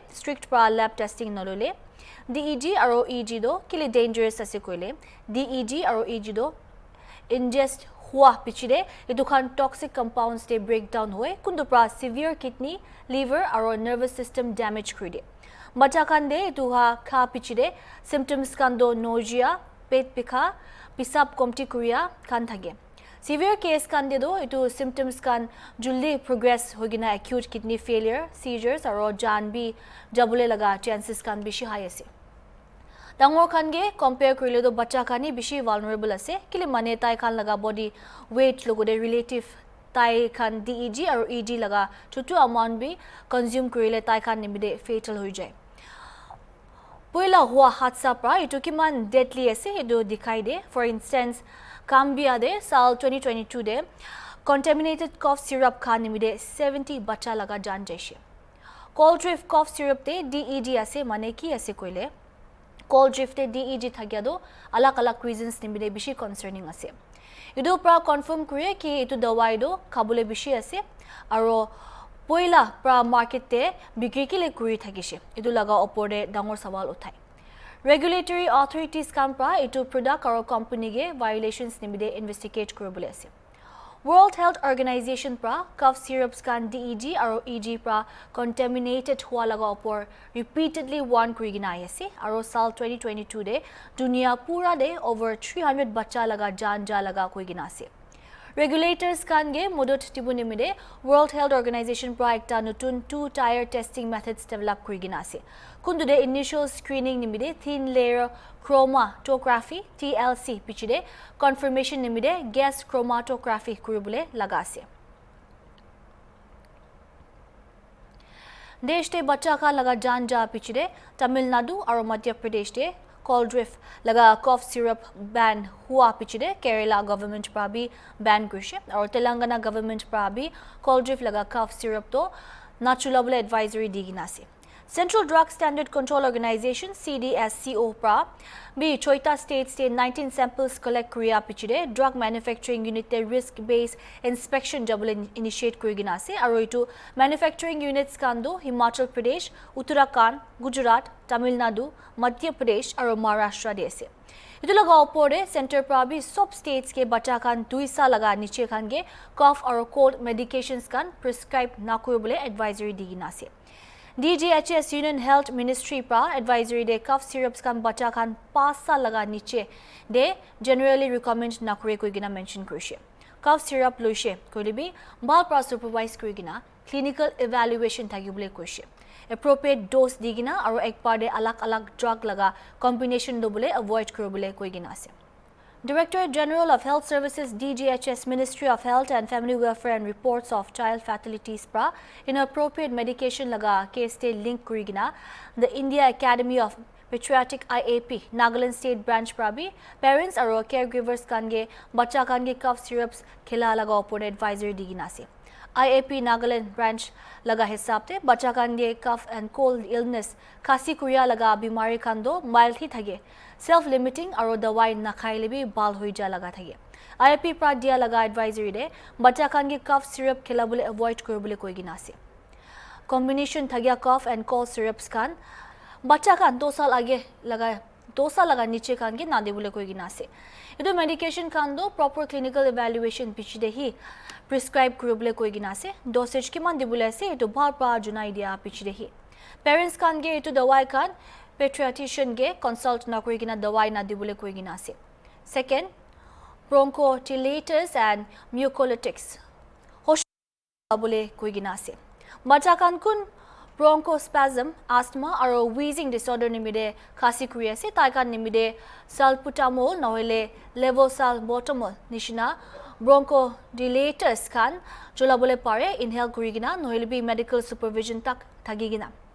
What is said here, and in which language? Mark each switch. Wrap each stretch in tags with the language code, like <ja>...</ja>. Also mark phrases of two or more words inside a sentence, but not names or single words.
<nag>strict pra</nag> <en>lab testing</en> <nag>nolole DEG aro EG do kile dangerous ase koile DEG aro EG do ingest hua pichide etu khan</nag> <en>toxic compounds</en> <nag>de breakdown hoy kundu pra</nag> <en>severe kidney liver</en> <nag>aro</nag> <en>nervous system damage</en> <nag>kuri de bacha khan de etu ha kha pichide symptoms kan do nausea pet pikha pisap komti kuria khan thage</nag> <en>severe case</en> <nag>kan de do etu symptoms kan juldi progress hogina</nag> <en>acute kidney failure seizures</en> <nag>aro jan bi jabule laga chances kan bishi high ase dangor khan ge compare korile do bacha khani bishi vulnerable ase kile mane tai khan laga</nag> <en>body weight</en> <nag>logo de relative tai khan DEG aro EG laga chutu amount bi consume korile tai khan nimide fatal hoi jay poila hua hatsa pra etu kiman deadly ase edu dikhai de</nag> <en>for instance</en> <nag>Gambia de sal 2022 de</nag> <en>contaminated cough syrup</en> <nag>khan nimide 70 bacha laga jan jaise Cold Reef</nag> <en>cough syrup</en> <nag>te DEG ase mane ki ase koile Cold Reef te DEG thagya do alak reasons nimide bishi concerning ase edu pra confirm kure ki etu dawai do khabule bishi ase aro poila pra market te bikri kile kuri thagise edu laga opor de dangor sawal uthai</nag> <en>regulatory authorities</en> <nag>kan pra etu product aro company ge violations nimide investigate koribole ase World Health Organization pra</nag> <en>cough syrups</en> <nag>kan DEG aro EG pra contaminated hua laga opor</nag> <en>repeatedly warn</en> <nag>kurigina ase aro sal 2022 de dunia pura de over 300 bacha laga jan laga kurigina ase regulators kan ge modot tibuni mide World Health Organization pra ekta notun</nag> <en>two tier testing methods develop</en> <nag>kurigina ase kundu de</nag> <en>initial screening</en> <nag>nimide</nag> <en>thin layer chromatography TLC</en> <nag>pichide confirmation nimide</nag> <en>gas chromatography</en> <nag>kuribole laga ase desh te bacha ka laga jan pichide Tamil Nadu aro Madhya Pradesh de Cold Reef laga</nag> <en>cough syrup ban</en> <nag>hua pichide Kerala government pra bi ban kurise aur Telangana government pra bi Cold Reef laga</nag> <en>cough syrup</en> <nag>to na chulabole advisory digina ase. Central Drug Standard Control Organization CDSCO pra bi choita states te 19</nag> <en>samples collect</en> <nag>kriya pichide</nag> <en>drug manufacturing unit</en> <nag>te</nag> <en>risk based inspection double initiate</en> <nag>kurigina ase aro itu</nag> <en>manufacturing units</en> <nag>kando Himachal Pradesh, Uttarakhand, Gujarat, Tamil Nadu, Madhya Pradesh aro Maharashtra de ase. Itu laga opore center pra bi sub states ke bacha kan 2 sa laga niche kan ge cough aro</nag> <en>cold medications</en> <nag>kan prescribe na kuribole advisory digina ase. DGHS Union Health Ministry pra advisory de</nag> <en>cough syrups</en> <nag>kan bacha kan 5 sa laga niche de</nag> <en>generally recommend</en> <nag>na kure koi gina mention kurishe.</nag> <en>Cough syrup</en> <nag>loishe koilibi bal pra supervise kuri gina</nag> <en>clinical evaluation</en> <nag>thagibule kurishe.</nag> <en>Appropriate dose</en> <nag>digina aro ekbar de alak drug laga combination dobule avoid kuribule koi gina ase. Directorate General of Health Services DGHS Ministry of Health and Family Welfare</nag> <en>and reports of child fatalities</en> <nag>pra</nag> <en>inappropriate medication</en> <nag>laga case te link kurigina the India Academy of Patriotic IAP Nagaland State Branch pra bi parents aro caregivers kange bacha kange</nag> <en>cough syrups</en> <nag>khela laga upon advisory digina ase. IAP Nagaland branch laga hisab te bacha kange</nag> <en>cough and cold illness</en> <nag>khasi kuriya laga bimari kando mild hi thage</nag> <en>self limiting</en> <nag>aro dawai na khaile bi bal hoi ja laga thage. IAP pra dia laga advisory de bacha kange</nag> <en>cough syrup</en> <nag>khelabule avoid koribule koi gina ase. Combination thagya</nag> <en>cough and cold syrups</en> <nag>kan bacha kan 2 saal age laga 2 saal laga niche kan ge na debule koi gina ase. Itu medication kan do</nag> <en>proper clinical evaluation</en> <nag>pichide hi prescribe kuribule koi gina ase. Dosage kiman debule ase itu bhar pra junai dia pichide hi. Parents kan ge itu dawai kan pediatrician ge consult na koi gina dawai na debule koi gina ase.</nag> <en>Second, bronchodilators and mucolytics</en> <nag>hosh bole koi gina ase. Bacha kan kun</nag> <en>bronchospasm, asthma</en> <nag>aro</nag> <en>wheezing disorder</en> <nag>nimide khasi kuri ase taikan nimide salbutamol nohile levosalbutamol nishina bronchodilators kan cholabole pare inhale kurigina nohile bi</nag> <en>medical supervision</en> <nag>tak thagigina.</nag>